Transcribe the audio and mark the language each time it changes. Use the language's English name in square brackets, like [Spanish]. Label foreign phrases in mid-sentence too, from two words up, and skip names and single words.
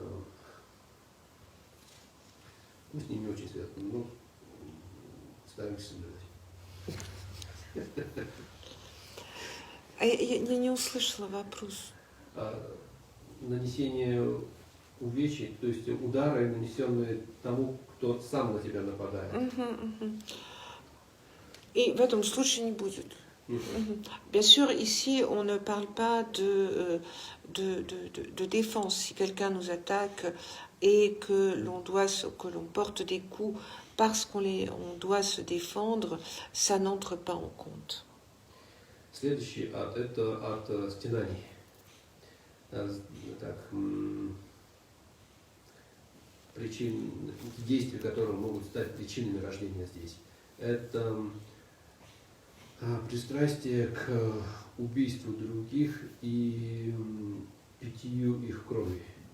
[Russian] Мы с ним не очень связаны, но стараемся соблюдать. Я не услышала вопрос. Нанесение увечий, то есть удары, нанесенные тому, кто сам на тебя нападает. И в этом случае не будет. [French] Bien sûr, ici, on ne parle pas de défense. Si quelqu'un nous attaque et que l'on porte des coups parce qu'on doit se défendre, ça n'entre pas en compte. [Russian] Следующий ад – это ад стенаний. Так, причин, действия, которые могут стать причинами рождения здесь. Это пристрастие к убийству других и питью их крови.